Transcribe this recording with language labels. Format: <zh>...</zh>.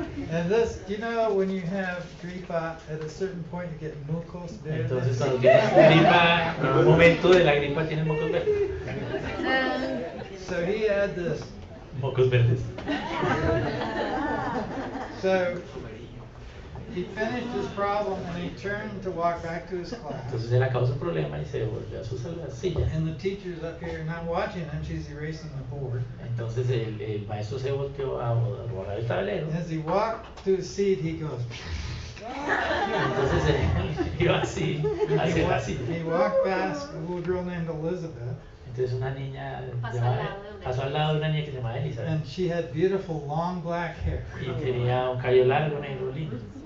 <en>And this, you know, when you have gripa, at a certain point you get mucus</en> <es>Entonces verdes. cuando tienes gripa, en un momento de la gripa tienes mocos verdes.</es> <en>So he had this.</en> <es>Mocos verdes.</es> <en>So he finished his problem and he turned to walk back to his class.</en> <es>Entonces él acabó su problema y se volvió a su silla.</es> <en>And the teacher's up here not watching him, she's erasing the board.</en> <es>Entonces el maestro se volteó a borrar el tablero.</es> <en>As he walked to his seat, he goes,</en> <es>Entonces él iba así, así.</es> <en>He walked past a little girl named Elizabeth,</en> <es>Entonces una niña Pasó pasó al al lado de una lado de una niña que se llamaba Elizabeth</es> <en>and she had beautiful long black hair.</en> <es>y tenía un cabello largo, negro, lindo.</es>